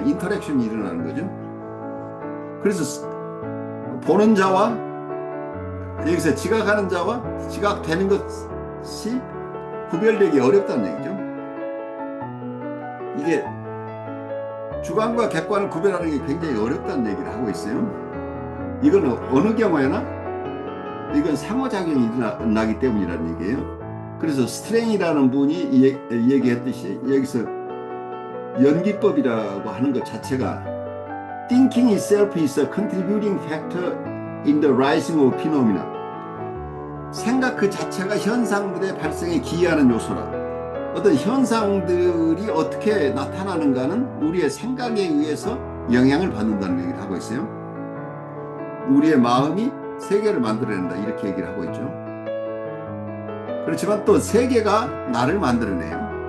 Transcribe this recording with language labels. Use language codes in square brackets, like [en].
[ko] 인터랙션이 일어나는 거죠. 그래서 보는 자와 여기서 지각하는 자와 지각되는 것이 구별되기 어렵다는 얘기죠. 이게 주관과 객관을 구별하는 게 굉장히 어렵다는 얘기를 하고 있어요. 이거는 어느 경우에나 이건 상호작용이 일어나기 때문이라는 얘기예요. 그래서 스트레인이라는 분이 얘기했듯이 여기서 연기법이라고 하는 것 자체가 [en] Thinking itself is a contributing factor in the rising of phenomena. [ko] 생각 그 자체가 현상들의 발생에 기여하는 요소라. 어떤 현상들이 어떻게 나타나는가는 우리의 생각에 의해서 영향을 받는다는 얘기를 하고 있어요. 우리의 마음이 세계를 만들어낸다 이렇게 얘기를 하고 있죠. 그렇지만 또 세계가 나를 만들어내요.